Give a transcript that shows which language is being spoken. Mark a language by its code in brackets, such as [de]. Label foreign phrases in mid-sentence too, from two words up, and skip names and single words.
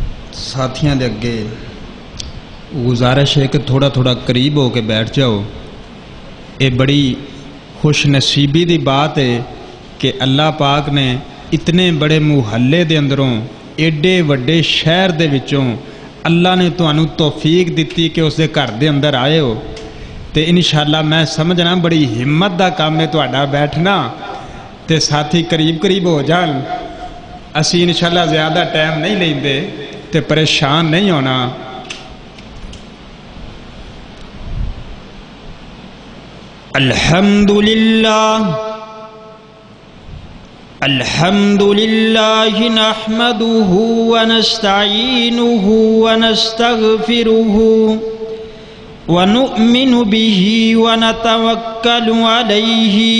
[pa] ساتھیاں دے اگے گزارش ہے کہ تھوڑا تھوڑا قریب ہو کے بیٹھ جاؤ. یہ بڑی خوش نصیبی دی بات ہے کہ اللہ پاک نے اتنے بڑے محلے دے اندروں ایڈے وڈے شہر دے وچوں اللہ نے تانوں توفیق دیتی کہ اس دے گھر دے اندر آئے ہو. تے انشاءاللہ میں سمجھنا بڑی ہمت دا کام ہے تہاڈا بیٹھنا تے ساتھی قریب قریب ہو جان. اسی انشاءاللہ زیادہ ٹائم نہیں لیندے تے پریشان نہیں ہونا. [ar] الحمد لله نحمده ونستعينه ونستغفره ونؤمن به ونتوكل عليه